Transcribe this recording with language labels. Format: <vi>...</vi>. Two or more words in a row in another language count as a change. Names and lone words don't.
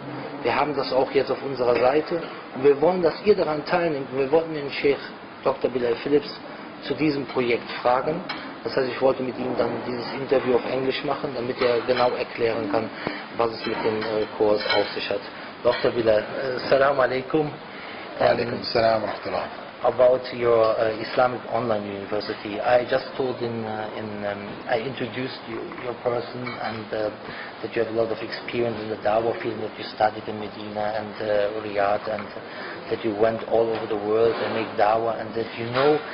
<de>Wir haben das auch jetzt auf unserer Seite. Und wir wollen, dass ihr daran teilnehmt. Wir wollten den Sheikh Dr. Bilal Philips zu diesem Projekt fragen. Das heißt, ich wollte mit ihm dann dieses Interview auf Englisch machen, damit er genau erklären kann, was es mit dem Kurs auf sich hat. Dr. Bilal,</de> <ar>السلام عليكم. عليكم السلام ورحمة الله.</ar> <en>About your Islamic Online University. I just told I introduced your person and that you have a lot of experience in the Dawah field, that you studied in Medina and Riyadh, and that you went all over the world and make Dawah, and that you know</en>